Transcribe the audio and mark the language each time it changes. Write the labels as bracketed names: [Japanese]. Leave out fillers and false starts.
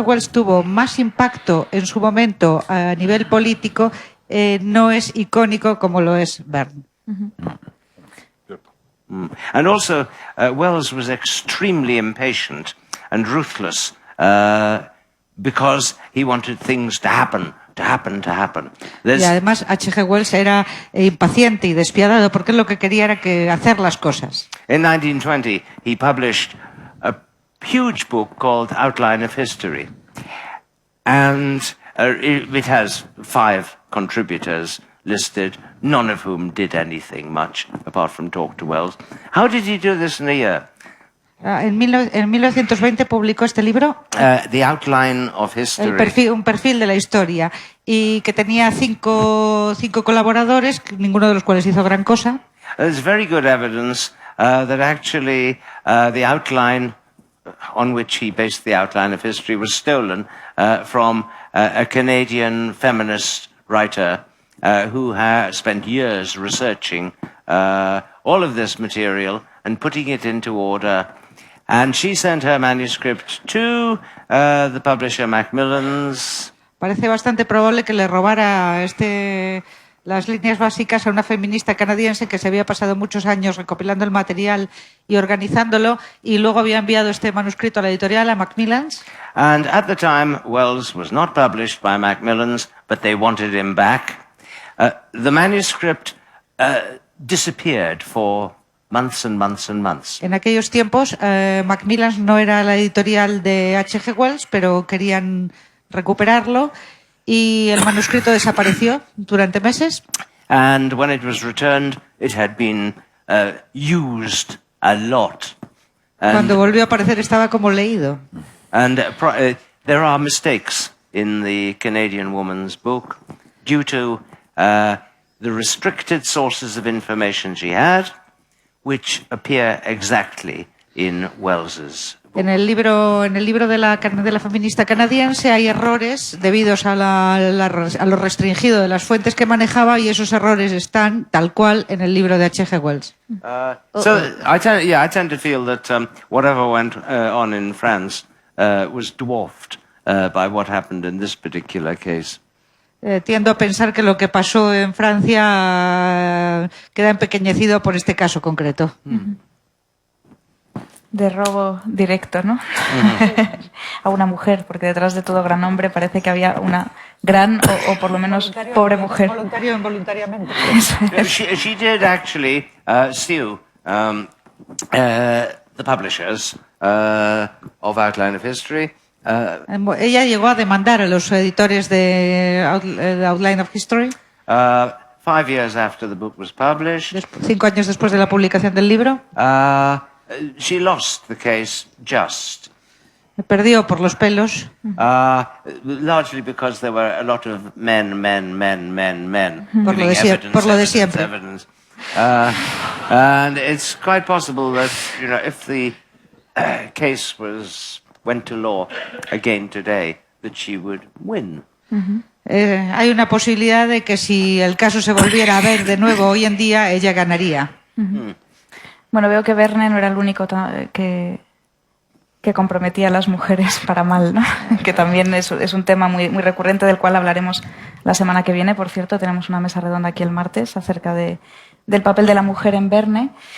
[Spanish] Wells tuvo más impacto en su momento a nivel político, no es icónico como lo es Verne. [English] And also, Wells was extremely impatient and ruthless because he wanted things to happen. [Spanish] Y además H.G. Wells era impaciente y despiadado porque lo que quería era hacer las cosas. [English] In 1920, he published a huge book called Outline of History. And it has 5 contributors listed, none of whom did anything much apart from talk to Wells. How did he do this in a year? [Spanish] En 1920 publicó este libro, [English] The Outline of History. [Spanish] un perfil de la historia, y que tenía cinco colaboradores, ninguno de los cuales hizo gran cosa. [English] There's very good evidence that actually the outline on which he based the Outline of History was stolen from a Canadian feminist writer who spent years researching all of this material and putting it into order. And she sent her manuscript to the publisher Macmillan's. [Spanish] Parece bastante probable que le robara las líneas básicas a una feminista canadiense que se había pasado muchos años recopilando el material y organizándolo, y luego había enviado este manuscrito a la editorial, a Macmillan's. [English] And at the time, Wells was not published by Macmillan's, but they wanted him back. The manuscript disappeared for months and months and months. [Spanish] En aquellos tiempos, Macmillan's no era la editorial de H.G. Wells, pero querían recuperarlo, y el manuscrito desapareció durante meses. [English] And when it was returned, it had been used a lot. [Spanish] Cuando volvió a aparecer estaba como leído. [English] And there are mistakes in the Canadian woman's book due to the restricted sources of information she had, which appear exactly in Wells's. [Spanish] En el libro de la feminista canadiense hay errores debidos a lo restringido de las fuentes que manejaba, y esos errores están tal cual en el libro de H.G. Wells. [English] So I tend to feel that whatever went on in France was dwarfed by what happened in this particular case. [Spanish] Tiendo a pensar que lo que pasó en Francia queda empequeñecido por este caso concreto. De robo directo, ¿no? A una mujer, porque detrás de todo gran hombre parece que había una gran o por lo menos pobre mujer. Voluntario involuntariamente. [English] She did actually sue the publishers of Outline of History. [Spanish] Ella llegó a demandar a los editores de Outline of History [English] 5 years after the book was published. [Spanish] 5 años después de la publicación del libro. [English] She lost the case just. [Spanish] Perdió por los pelos. [English] Largely because there were a lot of men. [Spanish] Por lo [English] giving [Spanish] de [English] evidence, [Spanish] por lo de [English] evidence, [Spanish] siempre. [English] evidence. And it's quite possible that, if the case went to law again today, that she would win. [Spanish] Hay una posibilidad de que si el caso se volviera a ver de nuevo hoy en día, ella ganaría. Bueno, veo que Verne no era el único que comprometía a las mujeres para mal, ¿no? Que también es un tema muy, muy recurrente del cual hablaremos la semana que viene. Por cierto, tenemos una mesa redonda aquí el martes acerca del papel de la mujer en Verne.